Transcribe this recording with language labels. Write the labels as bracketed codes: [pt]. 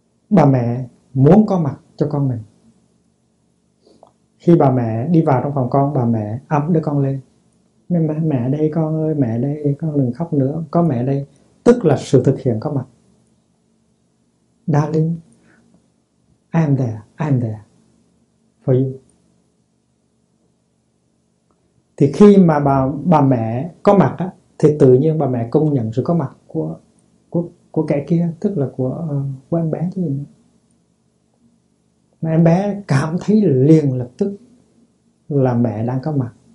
[vi] Bà mẹ muốn có mặt cho con mình. Khi bà mẹ đi vào trong phòng con, bà mẹ ấm đứa con lên. Nên mẹ đây con ơi, mẹ đây, con đừng khóc nữa, có mẹ đây. Tức là sự thực hiện có mặt. [en] Darling, I'm there for you. [vi] Thì khi mà bà mẹ có mặt á, thì tự nhiên bà mẹ công nhận sự có mặt của kẻ kia, tức là của em bé chứ gì nữa. Mà em bé cảm thấy liền lập tức là mẹ đang có mặt.